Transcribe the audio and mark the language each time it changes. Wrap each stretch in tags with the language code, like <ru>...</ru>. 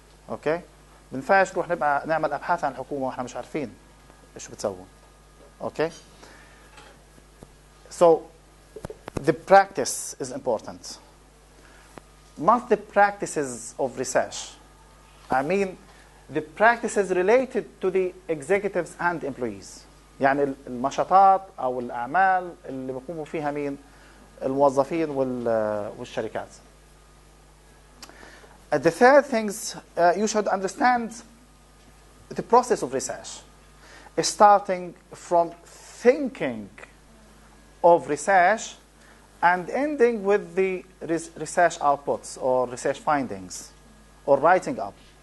<ar>أوكي؟ بنفعش نروح نعمل أبحاث عن الحكومة وإحنا مش عارفين إيش بتسوي.</ar> <en>Okay? So the practice is important. Not the practices of research. I mean the practices related to the executives and employees.</en> <ar>يعني المنشطات أو الأعمال اللي بيقوموا فيها مين؟ الموظفين والشركات.</ar> <en>The third things you should understand the process of research, starting from thinking of research and ending with the research outputs or research findings or writing up.</en>